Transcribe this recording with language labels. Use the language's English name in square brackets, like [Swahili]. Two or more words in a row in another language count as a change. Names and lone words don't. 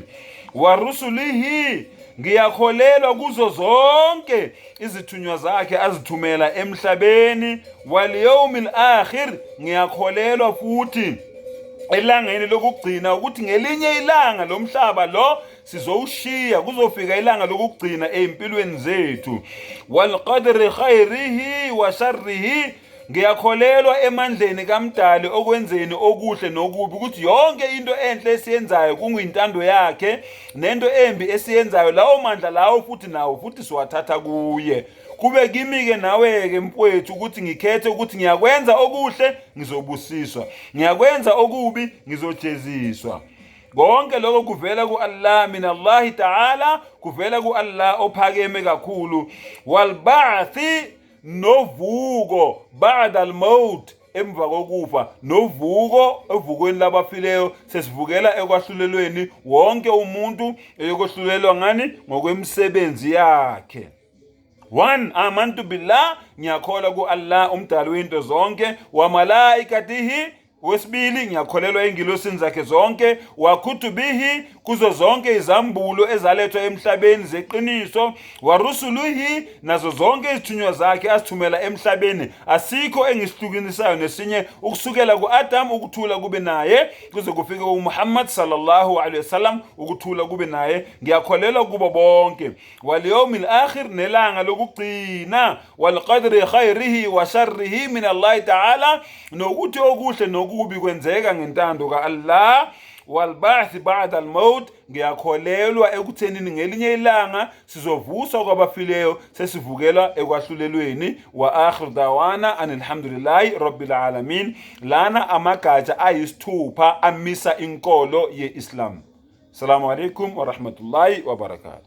[Zulu] Warusulihi, ngiyakholelwa kuzo zonke izithunywa zakhe azithumela emhlabeni. [Arabic] واليوم الآخر, [Zulu] ngiyakholelwa futhi elangeni lokugcina ukuthi ngelinye ilanga lomhlaba lo sizowushiya, kuzofika ilanga lokugcina empilweni zethu. [Arabic] والقدر خيره وشره, [Zulu] ngiyakholelwa emandleni kamdali okwenzeni okuhle nokubi, ukuthi yonke into enhle esiyenzayo kunguyintando yakhe, nento embi esiyenzayo lawo mandla lawo futhi nawo futhi siwathatha kuye. Kube kimi ke nawe ke mfowethu ukuthi ngikhethe ukuthi ngiyakwenza okuhle ngizobusiswa, ngiyakwenza okubi ngizojeziswa. Konke lokho kuvela ku Allah, [Arabic] من الله تعالى, [Zulu] kuvela ku Allah ophakeme kakhulu. [Arabic] والبعث, novuko بعد الموت, [Zulu] emva kokufa, novuko evukweni labafileyo, sesivukela ekwahlulelweni wonke umuntu eyokuhlulelwa ngani ngokwemisebenzi yakhe. 1. [Arabic] آمنت بالله, [Zulu] ngiyakholwa ku Allah umdali wento zonke. [Arabic] وملائكته, [Zulu] wesibili ngiyakholelwa engilosini zakhe zonke. [Arabic] وكتبه, [Zulu] kuzo zonke izambulo ezalethwa emhlabeni zeqiniso. [Arabic] ورسله, [Zulu] nazo zonke izithunywa zakhe asithumela emhlabeni, asikho engisihlukisayo nesinye, ukusukela ku-Adam ukuthula kube naye kuze kufike uMuhammad [Arabic] صلى الله عليه وسلم [Zulu] ukuthula kube naye. Ngiyakholelwa kubo bonke. [Arabic] واليوم الآخر, [Zulu] nelanga lokugcina. [Arabic] والقدر خيره وشره من الله تعالى, [Zulu] nokuthi okuhle nokubi kwenzeka ngentando ka Allah. [Arabic] والبعث بعد الموت, [Zulu] ngiyakholelwa ekuthenini ngelinye ilanga sizovuswa kwabafileyo sesivukela ekwahlulelweni. [Arabic] وآخر دعوانا الحمد لله رب العالمين. [Zulu] Lana amagatsha ayisithupha amisa inkolo ye-Islam. [Arabic] السلام عليكم ورحمة الله وبركاته.